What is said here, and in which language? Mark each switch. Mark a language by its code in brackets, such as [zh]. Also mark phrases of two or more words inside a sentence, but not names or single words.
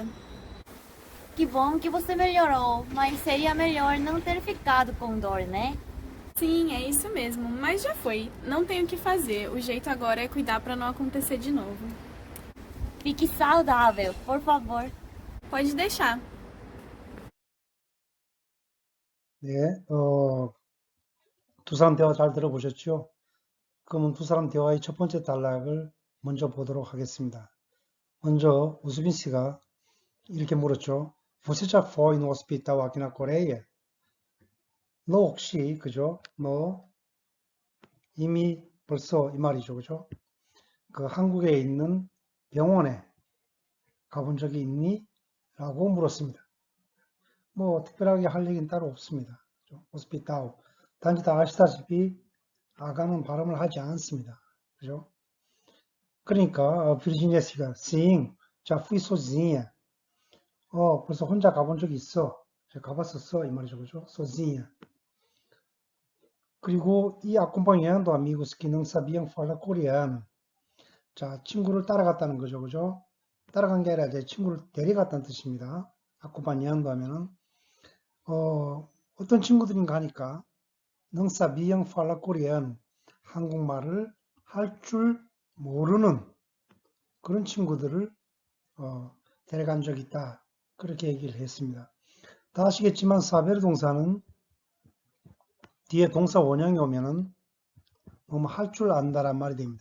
[pt] Que bom que você melhorou, mas seria melhor não ter ficado com dor, né? Sim, é isso mesmo, mas já foi. Não tenho o que fazer. O jeito agora é cuidar para não acontecer de novo. Fique saudável, por favor. Pode deixar. [ko] 네, 두 사람 대화 잘 들어보셨죠? 그러면 두 사람 대화의 첫 번째 단락을 먼저 보도록 하겠습니다. 먼저 우수빈 씨가 이렇게 물었죠. [pt] Você já foi no hospital aqui na Coreia? [ko] 너 혹시, 그죠? 너 이미 벌써 이 말이죠. 그죠? 그 한국에 있는 병원에 가본 적이 있니? 라고 물었습니다. 뭐 특별하게 할 얘기는 따로 없습니다. 호스피탈. 단지 다 아시다시피 아가는 발음을 하지 않습니다. 그죠? 그러니까 비르지니아 씨가 [pt] sim, já fui sozinha. [ko] 벌써 혼자 가본 적이 있어. 제가 가봤었어. 이 말이죠. 그죠? sozinha. 그리고 이 [pt] acompanhando amigos que não sabiam falar coreano. [ko] 자, 친구를 따라갔다는 거죠. 그죠? 따라간 게 아니라 이제 친구를 데려갔다는 뜻입니다. acompanhando 하면은 어떤 친구들인가 하니까 [pt] não sabiam falar coreano. [ko] 한국말을 할 줄 모르는 그런 친구들을 데려간 적이 있다. 그렇게 얘기를 했습니다. 다 아시겠지만 사베르 동사는 뒤에 동사 원형이 오면은 너무 할 줄 안다란 말이 됩니다.